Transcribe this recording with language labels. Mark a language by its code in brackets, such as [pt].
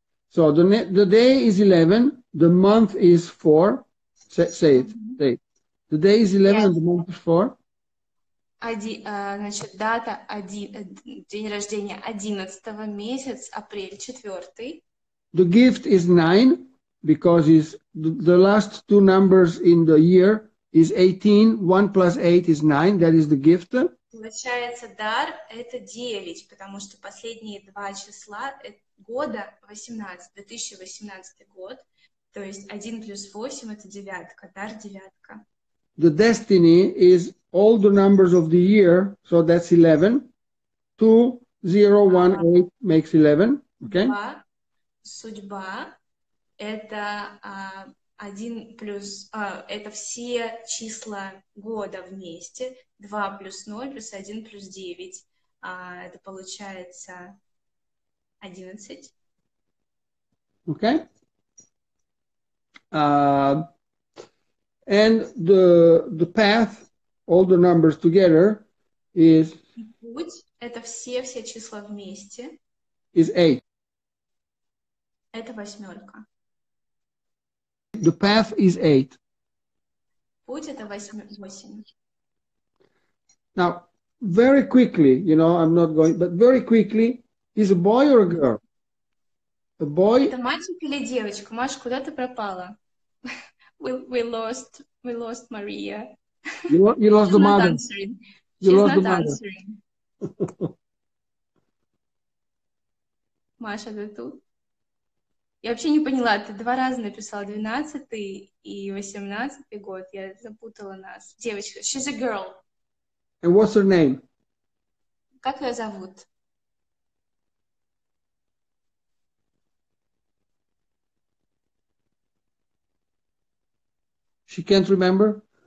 [en] So the day is 11, the month is 4. Say it. The day is 11 and the month is 4. [ru] Значит, дата, день рождения 11 месяц, апрель 4. [en] The gift is 9 because the last two numbers in the year is 18. 1 plus 8 is 9. That is the gift. [ru] Получается, дар это 9, потому что последние два числа года 2018 год, то есть 1 плюс 8 это девятка, дар девятка. [en] The destiny is all the numbers of the year, so that's 11. 2, 0, 1, 8 makes 11. Okay? [ru] Судьба это 1 плюс, это все числа года вместе. 2 плюс 0 плюс 1 плюс 9. Это получается 11. [en] Okay? And the path, all the numbers together, is... [ru] Путь — это все числа вместе. [en] Is 8. [ru] Это восьмерка. [en] The path is 8. [ru] Путь — это 8. [en] Now, very quickly, I'm not going, but very quickly, is a boy or a girl? A boy... [ru] Это мальчик или девочка? Маш, куда ты пропала? [en] We lost Maria. You lost the mother. She's not answering. [ru] Маша, ты тут? Я вообще не поняла, ты два раза написала 12-й и 18-й год. Я запутала нас. Девочка, [en] she's a girl. And what's her name? [ru] Как ее зовут? [en] She can't remember?